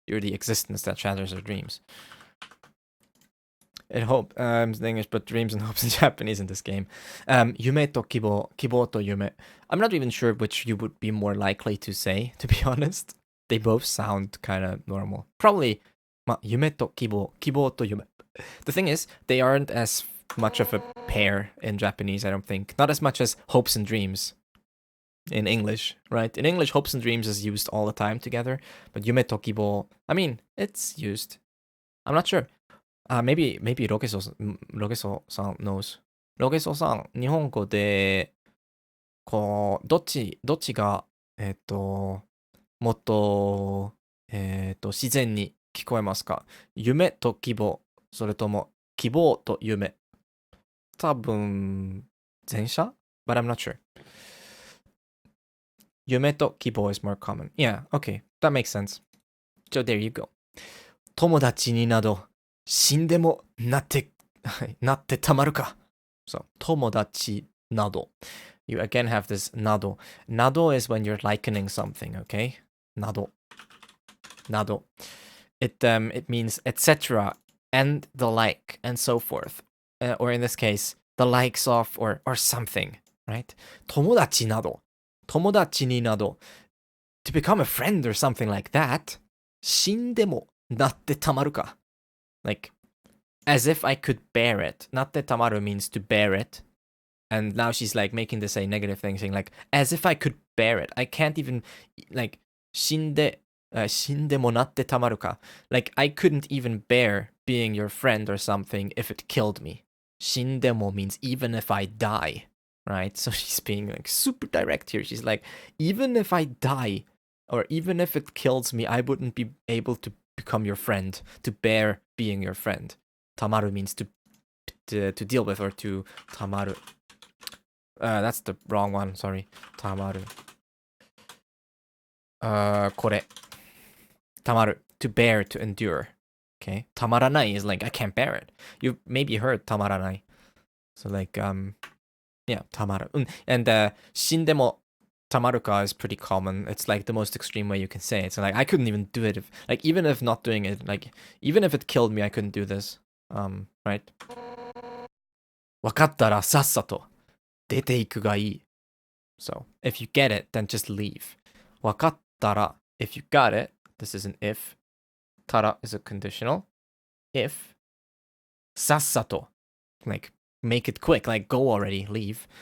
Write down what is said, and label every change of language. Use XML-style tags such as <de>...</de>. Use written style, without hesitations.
<en>You're the existence that shatters our dreams. In hope, in English, but dreams and hopes in Japanese in this game.</en> <ja>夢と希望, 希望と夢.</ja> <en>I'm not even sure which you would be more likely to say, to be honest. They both sound kind of normal. Probably,</en> <ja>夢と希望, 希望と夢.</ja> <en>The thing is, they aren't as much of a pair in Japanese, I don't think. Not as much as hopes and dreams in English, right? In English, hopes and dreams is used all the time together. But</en> <ja>夢と希望,</ja> <en>I mean, it's used. I'm not sure. maybe Rogeso さん knows.</en> <ja>ロゲソさん、日本語で、こう、どっちが、もっと、自然に聞こえますか？夢と希望、それとも希望と夢。多分、前者</ja> <en>But I'm not sure.</en> <ja>夢と希望</ja> <en>is more common. Yeah, okay. That makes sense. So there you go.</en> <ja>友達になど、死んでもなってたまるか。</ja> <en>So, 友達など.You again have this nado. Nado is when you're likening something, okay? Nado. Nado. It means etc. and the like and so forth. Or in this case, the likes of or something, right?</en> <ja>友達など。友達になど.</ja> <en>To become a friend or something like that.</en> <ja>死んでもなってたまるか.</ja> <en>Like, as if I could bear it. なってたまる means to bear it. And now she's like making this a negative thing, saying like, as if I could bear it. I can't even, like,</en> <ja>死んでもなってたまるか.</ja> <en>Like, I couldn't even bear being your friend or something if it killed me. 死んでも means even if I die, right? So she's being like super direct here. She's like, even if I die, or even if it kills me, I wouldn't be able to become your friend, to bear being your friend. Tamaru means to deal with or to tamaru. That's the wrong one, sorry. Tamaru. これ.Tamaru. To bear, to endure. Okay. Tamaranai is like, I can't bear it. You've maybe heard tamaranai. So like, yeah, tamaru. And shindemo tamaruka is pretty common. It's like the most extreme way you can say it. So like, I couldn't even do it if, like, even if not doing it, like, even if it killed me, I couldn't do this. Right?</en> <ja>わかったらさっさと出ていくがいい.</ja> <en>So, if you get it, then just leave. わかったら, if you got it, this is an if. Tara is a conditional. If. さっさと, like, make it quick, like, go already, leave.</en>